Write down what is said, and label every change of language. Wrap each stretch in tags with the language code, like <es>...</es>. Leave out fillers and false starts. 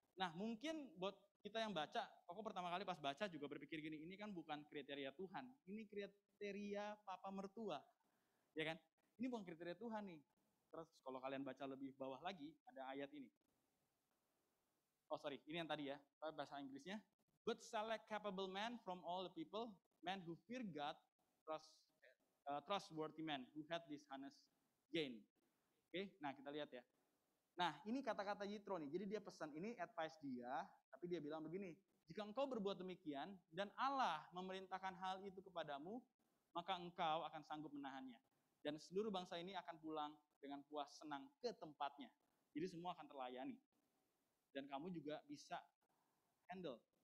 <id>Nah mungkin buat kita yang baca, aku pertama kali pas baca juga berpikir gini, ini kan bukan kriteria Tuhan, ini kriteria papa mertua, ya kan? Ini bukan kriteria Tuhan nih. Terus kalau kalian baca lebih bawah lagi, ada ayat ini.</id> <en>Oh sorry,</en> <id>ini yang tadi ya, bahasa Inggrisnya.</id> <en>But select capable men from all the people, men who fear God, trustworthy men who had this honest gain.</en> <id>Oke, nah kita lihat ya. Nah, ini kata-kata Yitro nih. Jadi dia pesan, ini advice dia, tapi dia bilang begini, jika engkau berbuat demikian dan Allah memerintahkan hal itu kepadamu, maka engkau akan sanggup menahannya. Dan seluruh bangsa ini akan pulang dengan puas senang ke tempatnya. Jadi semua akan terlayani. Dan kamu juga bisa handle.</id>